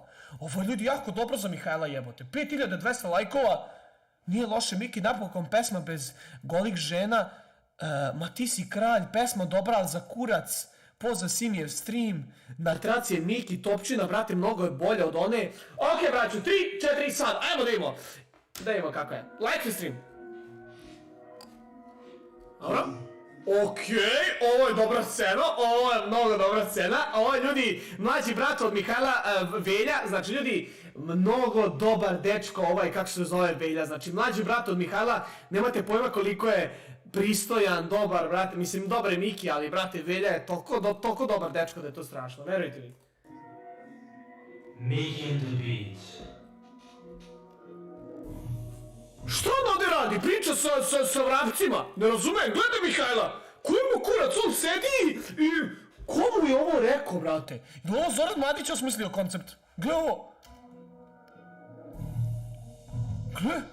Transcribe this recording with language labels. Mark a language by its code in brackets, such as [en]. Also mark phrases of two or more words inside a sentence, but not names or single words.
[sr] Ovo je ljudi jako dobro za Mihajla jebote, 5200 lajkova, nije loše, Miki napokon pesma bez golih žena, ma ti si kralj, pesma dobra ali za kurac, poza Simijev stream, na tracije Miki, Topčina, brate, mnogo je bolje od one. Ok, braću, 3, 4, sad, ajmo da imamo. Da imamo kako je. [en] Like stream. [sr] Dobro. Okej, ovo je dobra scena, ovo je mnogo dobra scena. Ovo je ljudi, mlađi brat od Mihajla Velja, znači ljudi, mnogo dobar dečko, ovaj kako se zove Velja, znači mlađi brat od Mihajla, nemate pojma koliko je pristojan, dobar, brate, mislim dobar je Miki, ali brate Velja je toliko dobar dečko da je to strašno, verujte mi. Miki and the Beats. Što on ovdje radi? Priča sa vrapcima? Ne razumem, gledaj Mihajla! Koji mu kurac, on sedi i... Ko mu je ovo rekao, brate? Je ovo Zoran Madić osmislio koncept? Gle ovo! Gle!